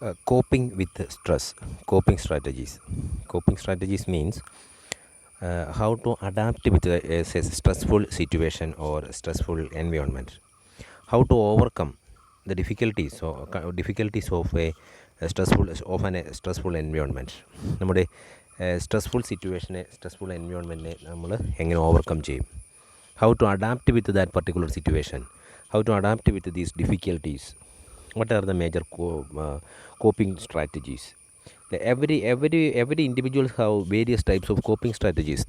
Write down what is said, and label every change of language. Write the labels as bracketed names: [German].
[English] Coping with stress, coping strategies. Coping strategies means how to adapt with a stressful situation or stressful environment. How to overcome the difficulties or difficulties of a stressful environment. [Malayalam] നമ്മുടെ stressful സിറ്റുവേഷനെ stressful എൻവയോൺമെൻറ്റിനെ നമ്മൾ എങ്ങനെ overcome ചെയ്യും? [English] How to adapt with that particular situation? How to adapt with these difficulties? What are the major coping strategies? Every individual have various types of coping strategies.